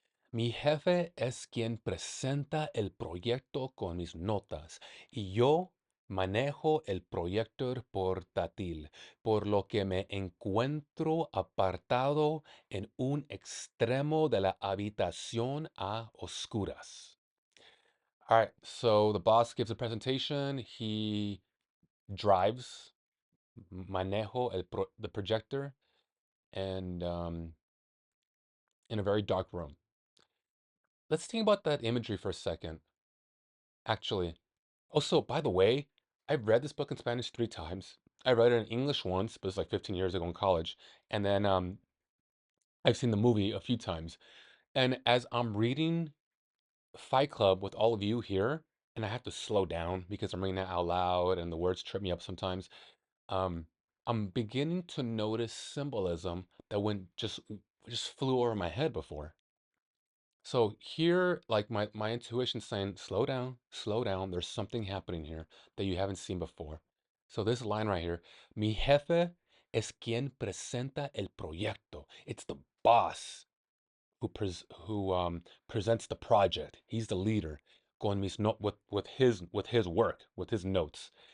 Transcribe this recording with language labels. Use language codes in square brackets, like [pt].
[es] Mi jefe es quien presenta el proyecto con mis notas y yo manejo el proyector portátil, por lo que me encuentro apartado en un extremo de la habitación a oscuras. [en] All right, so the boss gives a presentation. He drives, manejo the projector, and in a very dark room. Let's think about that imagery for a second. Actually, also, by the way, I've read this book in Spanish 3 times. I read it in English once, but it's like 15 years ago in college. And then I've seen the movie a few times. And as I'm reading Fight Club with all of you here, and I have to slow down because I'm reading it out loud and the words trip me up sometimes, um, I'm beginning to notice symbolism that went just flew over my head before. So here, like my intuition's saying, slow down. There's something happening here that you haven't seen before. So this line right here, [es] mi jefe es quien presenta el proyecto. [en] It's the boss who presents the project. He's the leader. [es] Con mis no [en] with his work, with his notes.